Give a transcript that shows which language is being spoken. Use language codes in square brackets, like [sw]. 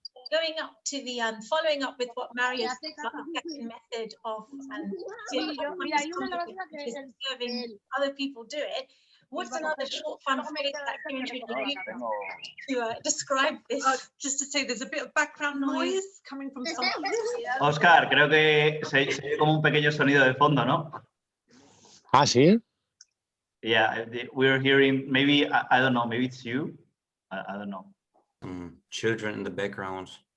[en] Going up to the following up with what Mario said about the second method of which is observing other people do it. What's another short fun phrase that Kevin Trudeau used to describe this? Just to say, there's a bit of background noise coming from some. [es] Oscar, creo que se oye como un pequeño sonido de fondo, ¿no? Ah, sí. [en] Yeah, we're hearing, maybe, I don't know, maybe it's you. I don't know. Children in the background.